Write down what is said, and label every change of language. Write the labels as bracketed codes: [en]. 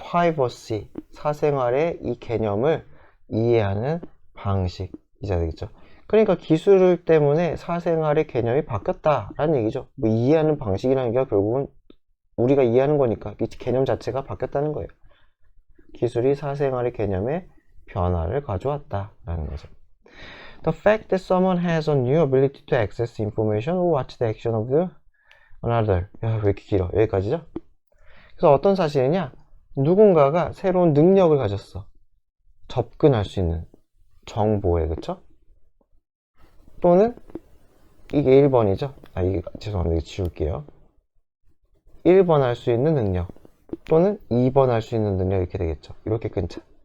[ko] privacy, 사생활의 이 개념을 이해하는 방식이자 되겠죠. 그러니까 기술 때문에 사생활의 개념이 바뀌었다라는 얘기죠. 뭐 이해하는 방식이라는 게 결국은 우리가 이해하는 거니까 이 개념 자체가 바뀌었다는 거예요. 기술이 사생활의 개념에 변화를 가져왔다라는 거죠. [en] The fact that someone has a new ability to access information or watch the action of the another. [ko] 야, 왜 이렇게 길어? 여기까지죠? 그래서 어떤 사실이냐? 누군가가 새로운 능력을 가졌어. 접근할 수 있는 정보에, 그쵸? 또는 이게 1번이죠? 이게 죄송합니다. 이거 지울게요. 1번 할 수 있는 능력 또는 2번 할 수 있는 능력 이렇게 되겠죠. 이렇게 끊자.